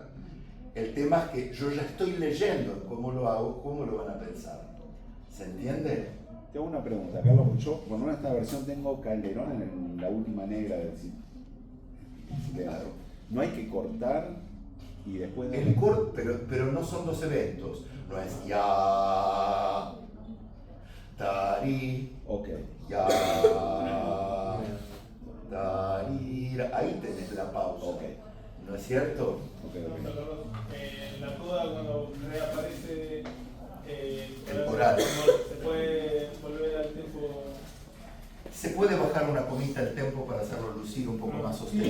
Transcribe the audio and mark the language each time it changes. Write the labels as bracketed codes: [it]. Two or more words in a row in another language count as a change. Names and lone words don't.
[es] El tema es que yo ya estoy leyendo cómo lo hago, cómo lo van a pensar. ¿Se entiende? Tengo una pregunta, Carlos. Yo, en esta versión tengo Calderón en la última negra del Claro. No hay que cortar y después... El corte, pero no son dos eventos. No es ya, tari, Ok. ya, tarira. Ahí tenés la pausa. Ok. ¿No es cierto? Ok. En la coda, cuando reaparece El coral. se puede volver al tiempo. Se puede bajar una comita el tempo para hacerlo lucir un poco más sostenido.